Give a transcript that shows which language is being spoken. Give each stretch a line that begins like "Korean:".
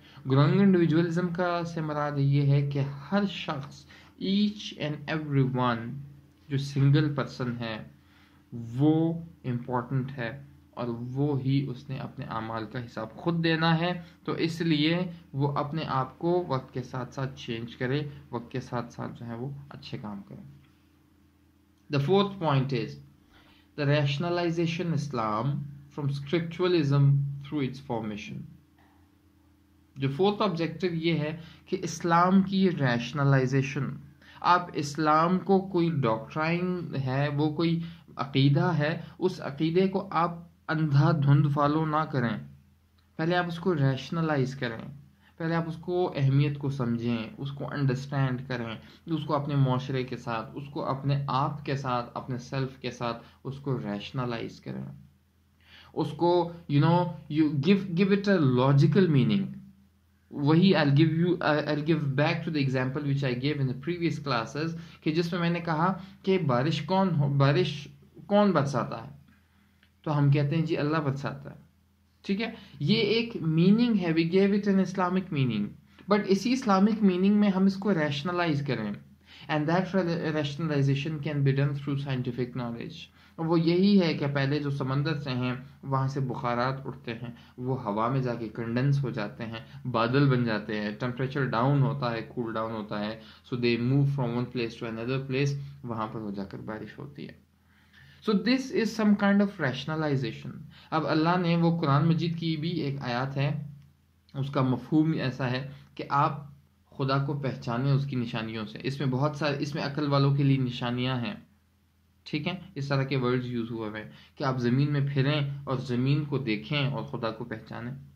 Urdu: Growing individualism کا سے مراد یہ ہے کہ ہر شخص،
English: each and every one,
Urdu: جو سنگل پرسن ہے وہ امپورٹنٹ ہے، اور وہ ہی اس نے اپنے اعمال کا حساب خود دینا ہے. تو اس لیے وہ اپنے آپ کو وقت کے ساتھ ساتھ چینج کرے، وقت کے ساتھ ساتھ جو ہے وہ اچھے کام کرے.
English: The fourth point is the rationalization Islam from scripturalism through its formation.
Urdu: جو فورتھ آبجیکٹو یہ ہے کہ اسلام کی ریشنلائزیشن. آپ اسلام کو کوئی ڈاکٹرائن ہے، وہ کوئی عقیدہ ہے، اس عقیدے کو آپ اندھا دھند فالو نہ کریں. پہلے آپ اس کو ریشنلائز کریں، پہلے آپ اس کو اہمیت کو سمجھیں، اس کو انڈرسٹینڈ کریں، اس کو اپنے معاشرے کے ساتھ، اس کو اپنے آپ کے ساتھ، اپنے سیلف کے ساتھ اس کو ریشنلائز کریں. اس کو
English: you give it a logical meaning.
Urdu: وہی
English: I'll give back to the example which I gave in the previous classes
Urdu: کہ جس میں نے کہا کہ بارش کون برساتا ہے، تو ہم کہتے ہیں جی اللہ برساتا ہے. ٹھیک ہے، یہ ایک میننگ ہے،
English: We give it an Islamic meaning.
Urdu: But اسی اسلامک میننگ میں ہم اس کو ریشنلائز کریں،
English: And that rationalization can be done through scientific knowledge.
Urdu: وہ یہی ہے کہ پہلے جو سمندر سے ہیں وہاں سے بخارات اٹھتے ہیں، وہ ہوا میں جا کے کنڈنس ہو جاتے ہیں، بادل بن جاتے ہیں، ٹمپریچر ڈاؤن ہوتا ہے، کول ڈاؤن ہوتا ہے.
English: so they move from one place to another place,
Urdu: وہاں پر ہو جا کر بارش ہوتی ہے.
English: So this is some kind of rationalization.
Urdu: اب اللہ نے وہ قرآن مجید کی بھی ایک آیات ہے، اس کا مفہوم ایسا ہے کہ آپ خدا کو پہچانیں اس کی نشانیوں سے. اس میں بہت سارے، اس میں عقل والوں کے لیے نشانیاں ہیں. ٹھیک ہے، اس طرح کے ورڈز یوز ہوئے ہیں کہ آپ زمین میں پھریں اور زمین کو دیکھیں اور خدا کو پہچانیں.